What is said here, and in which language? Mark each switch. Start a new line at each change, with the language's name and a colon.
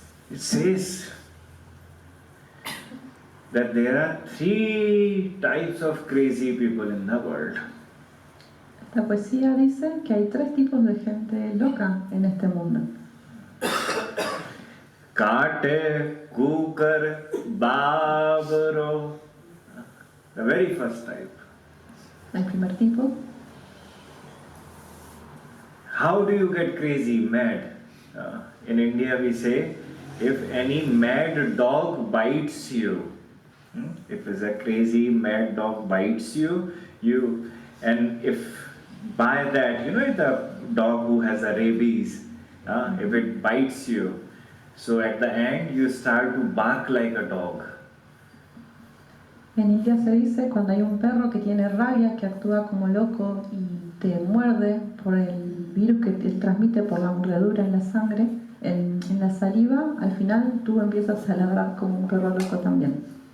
English: It says that there are 3 types of crazy people in the world.
Spanish: Esta poesía dice que hay 3 tipos de gente loca en este mundo.
Hindi: Kate, kukar, babro.
English: The very first type.
Spanish: El primer tipo.
English: How do you get crazy, mad? In India we say, if any mad dog bites you, if it's a crazy mad dog bites you, and if by that, the dog who has a rabies, if it bites you, so at the end you start to bark like a dog.
Spanish: En India se dice cuando hay un perro que tiene rabia, que actúa como loco y te muerde por el virus que te transmite por la mordedura en la sangre, en la saliva, al final tú empiezas a ladrar como un perro loco también.